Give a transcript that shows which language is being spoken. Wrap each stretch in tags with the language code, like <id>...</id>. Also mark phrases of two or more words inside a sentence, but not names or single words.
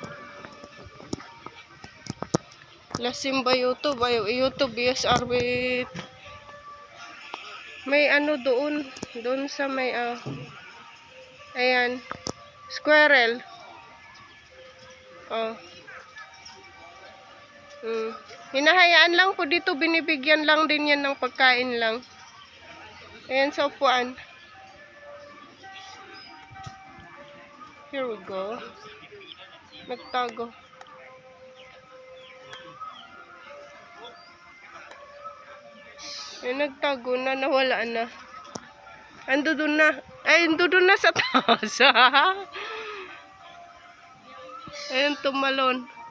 <he>לשים ביוטיוב, ביוטיוב יש הרבה.</he> <tl>May ano doon sa may ayan, squirrel. Oh. Hinahayaan lang po dito, binibigyan lang din yan ng pagkain lang. Ayan sa upuan.</tl> <en>Here we go.</en> <tl>Nagtago. Ay, nagtago na, nawala na. Ando doon na. Ay, ando doon na sa taas. Ayun, tumalon.</tl>